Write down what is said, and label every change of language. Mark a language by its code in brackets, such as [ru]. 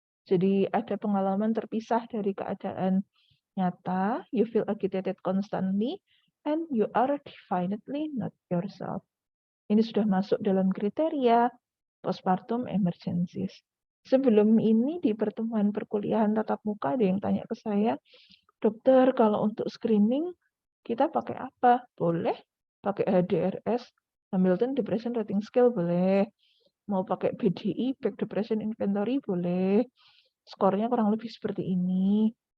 [id] Jadi ada pengalaman terpisah dari keadaan nyata. [en] You feel agitated constantly and you are definitely not yourself. [id] ini sudah masuk dalam kriteria postpartum emergencies. Sebelum ini di pertemuan perkuliahan tatap muka ada yang tanya ke saya, "Dokter, kalau untuk screening kita pakai apa?" Boleh, pakai HDRS, Hamilton Depression Rating Scale boleh, mau pakai BDI, Back Depression Inventory boleh, skornya kurang lebih seperti ini.